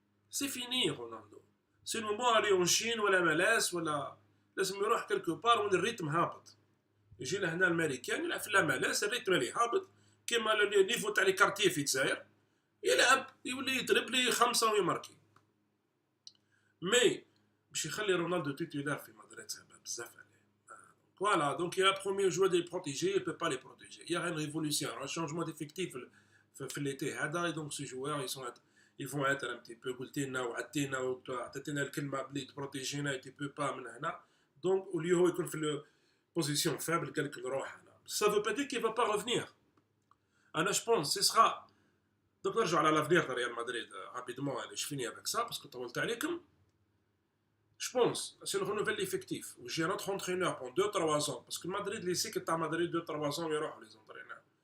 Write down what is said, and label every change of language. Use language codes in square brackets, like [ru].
[fr] c'est fini [ar] رونالدو [fr] c'est le moment aller en Chine [ar] ولا ملاس ولا لازم يروح [fr] quelque part [ar] وين الريتم هابط يجي لهنا الامريكان يلعب في لا ملاس الريتم اللي هابط كيما النيفو تاع لي كارتيه في الجزائر يلعب يولي يدربلي 5 ويماركي مي باش يخلي رونالدو تيتولار في مدريد صعيبه بزاف عليه [fr] Voilà, donc il a promis aux joueurs de les protéger, il ne peut pas les protéger. Il y a une révolution, un changement d'effectif l'été. Et donc ces joueurs, ils vont être un petit peu [ar] قلتينا وعدتينا وعطيتينا الكلمة بلي تبروتيجينا [fr] tu peux pas [ar] من هنا. [fr] Donc au lieu [ar] هو يكون في [fr] position faible [ar] قال لك نروح هنا. [fr] Ça veut pas dire qu'il ne va pas revenir. [ar] أنا [fr] je pense ce sera. Donc [ar] نرجع على [fr] l'avenir de Real Madrid rapidement. Je finis avec ça parce que [ar] طولت عليكم. [fr] Je pense, c'est le renouvellement effectif. J'ai un autre entraîneur pendant 2-3 ans. Parce que Madrid, les cycles à Madrid, 2-3 ans, il y aura les entraîneurs.